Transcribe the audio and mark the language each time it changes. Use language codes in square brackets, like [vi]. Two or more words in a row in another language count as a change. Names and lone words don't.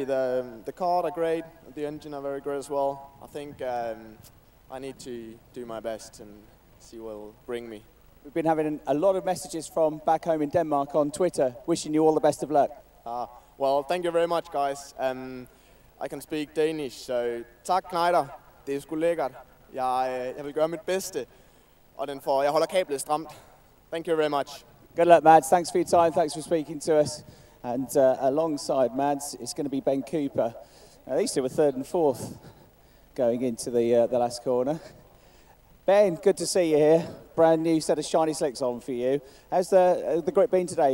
[en] The car are great, the engine are very great as well. I think I need to do my best and see what will bring me. We've been having a lot of messages from back home in Denmark on Twitter, wishing you all the best of luck. Well, thank you very much, guys. I can speak Danish, so tak Knejder. [da] Det er sgu lækkert. Jeg vil gøre mit bedste, og jeg holder kablet stramt. [en] Thank you very much. Good luck, Mads. Thanks for your time. Thanks for speaking to us. And alongside Mads, it's going to be Ben Cooper. These two were third and fourth going into the last corner. Ben, good to see you here. Brand new set of shiny slicks on for you. How's the grip been today?